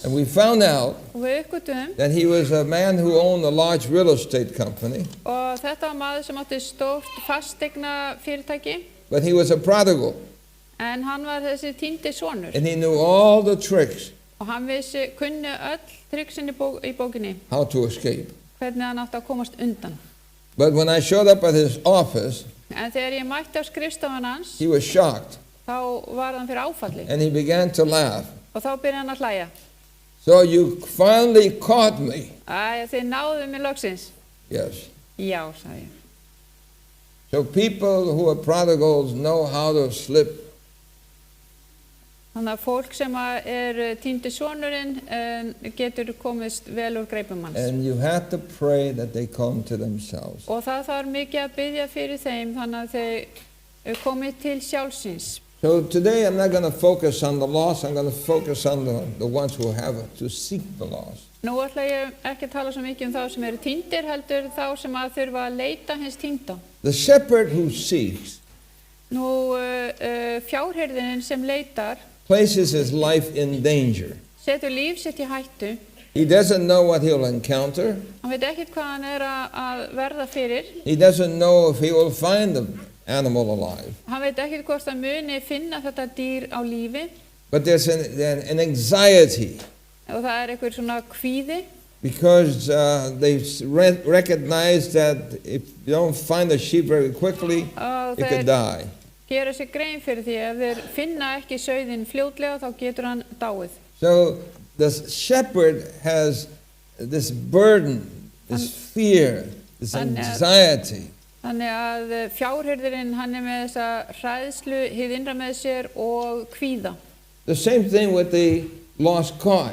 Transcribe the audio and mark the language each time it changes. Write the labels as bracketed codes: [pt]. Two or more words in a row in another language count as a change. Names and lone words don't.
[en] And we found out [is] og við uppgötum [en] that he was a man who owned a large real estate company, [is] og þetta var maður sem átti stórt fastegna fyrirtæki [en] but he was a prodigal. [is] en hann var þessi týndi sonur [en] And he knew all the tricks [is] og hann kunni öll triksin í bókinni, [en] how to escape. [is] hvernig hann átti að komast undan. [en] But when I showed up at his office, [is] En þegar ég mætti á skrifstofan hans [en] he was shocked [is] þá var hann fyrir áfalli [en] and he began to laugh. [is] og þá byrjaði hann að hlæja. [en] So you finally caught me. [is] Æ, þið náðu mig loksins. [en] Yes. [is] Já, sagði ég. [en] So people who are prodigals know how to slip. [is] Þannig að fólk sem týndi sonurinn getur komist vel úr greipum hans. [en] And you have to pray that they come to themselves. [is] Og það þarf mikið að biðja fyrir þeim þannig að þeir komi til sjálfsins. [en] So today I'm not going to focus on the lost, I'm going to focus on the ones who have to seek the lost. [is] Nú ætla ég ekki að tala svo mikið þá sem eru týndir heldur þá sem að þurfa að leita hins týnda. [en] The shepherd who seeks [is] Nú fjárhirðinin sem leitar [en] places his life in danger. [is] setur líf sitt í hættu. [en] He doesn't know what he'll encounter. [is] Hann veit ekkert hvað hann að verða fyrir. [en] He doesn't know if he will find the animal alive. [is] Hann veit ekkert hvort hann muni finna þetta dýr á lífi. [en] But there's an anxiety [is] Og það einhver svona kvíði. [en] because they recognize that if you don't find the sheep very quickly, [is] Og [en] it could [is] þeir [en] die. [is] gera sér grein fyrir því ef þeir finna ekki sauðinn fljótlega þá getur hann dáið. [en] So the shepherd has this burden, this fear, this anxiety. [is] Þannig að fjárhirðirinn hann með þessa hræðslu hið innra með sér og kvíða. [en] The same thing with the lost coin.